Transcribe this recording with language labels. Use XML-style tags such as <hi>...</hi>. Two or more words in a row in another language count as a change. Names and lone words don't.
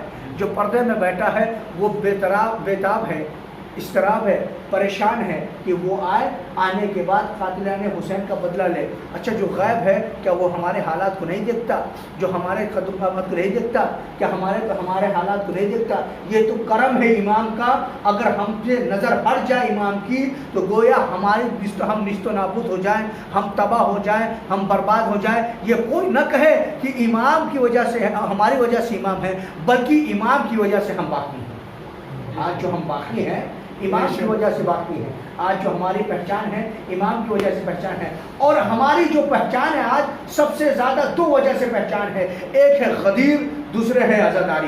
<ur>جو پردے میں بیٹھا ہے وہ بیتاب ہے، اضطراب ہے، پریشان ہے کہ وہ آنے کے بعد قاتلان حسین کا بدلہ لے۔ اچھا جو غیب ہے کیا وہ ہمارے حالات کو نہیں دیکھتا؟ جو ہمارے قدم قامت کو نہیں دیکھتا؟ کیا ہمارے حالات کو نہیں دیکھتا؟ یہ تو کرم ہے امام کا، اگر ہم سے نظر ہٹ جائے امام کی تو گویا ہم نیست و نابود ہو جائیں، ہم تباہ ہو جائیں، ہم برباد ہو جائیں۔ یہ کوئی نہ کہے کہ امام کی وجہ سے ہماری وجہ سے امام ہے، بلکہ امام کی وجہ سے ہم باقی ہیں۔ آج جو ہم باقی ہیں امام کی وجہ سے باقی ہے۔ آج جو ہماری پہچان ہے امام کی وجہ سے پہچان ہے، اور ہماری جو پہچان ہے آج سب سے زیادہ دو وجہ سے پہچان ہے، ایک ہے غدیر، دوسرے ہے عزاداری۔</ur>